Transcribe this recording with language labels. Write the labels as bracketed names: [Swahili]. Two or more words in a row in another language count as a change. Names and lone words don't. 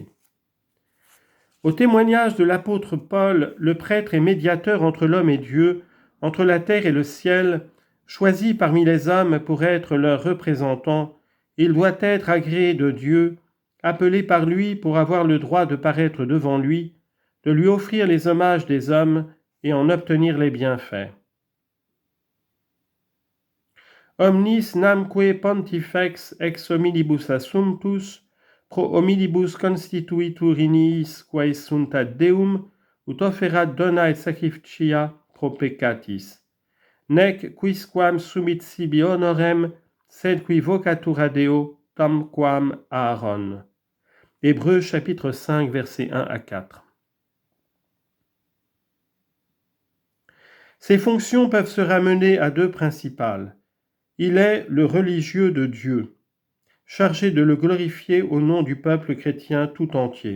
[French] Au témoignage de l'apôtre Paul, le prêtre est médiateur entre l'homme et Dieu, entre la terre et le ciel, choisi parmi les hommes pour être leur représentant. Il doit être agréé de Dieu, appelé par lui pour avoir le droit de paraître devant lui, de lui offrir les hommages des hommes et en obtenir les bienfaits. [Latin] Omnis namque pontifex ex homilibus assumptus, pro homilibus constituitur iniis quae sunt ad Deum, ut offerat dona et sacrificia pro peccatis. Nec quisquam sumit sibi honorem, sed qui vocatur a Deo, tamquam Aaron. [French] Hébreux chapitre 5, versets 1 à 4. Ses fonctions peuvent se ramener à deux principales. Il est le religieux de Dieu, chargé de le glorifier au nom du peuple chrétien tout entier.